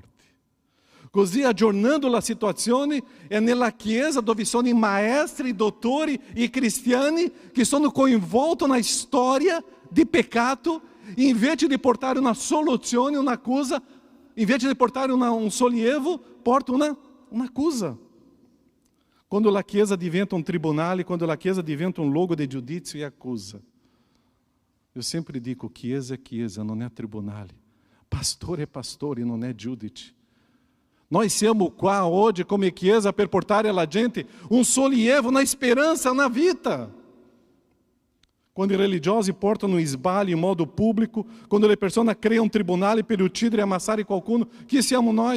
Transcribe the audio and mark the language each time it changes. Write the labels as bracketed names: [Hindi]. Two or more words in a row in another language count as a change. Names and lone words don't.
[Italian] Così, aggiornando la situazione, è nella Chiesa dove sono i maestri, i dottori, i cristiani che sono coinvolti na storia di peccato, e invece di portare una soluzione, un'accusa, invece di portare un sollievo, porta un'accusa. Quando la Chiesa diventa un tribunale, quando la Chiesa diventa un luogo di giudizio e accusa. [Portuguese] Eu sempre dico, Chiesa é Chiesa, não é tribunale. Pastor é pastor e não é giudice. [Italian] Nós siamo qua oggi come Chiesa per portare alla gente un sollievo na speranza, na vita. Quando i religiosi portano sbagli in modo pubblico, quando le persone creano un tribunale per uccidere e ammassare qualcuno, chi siamo noi?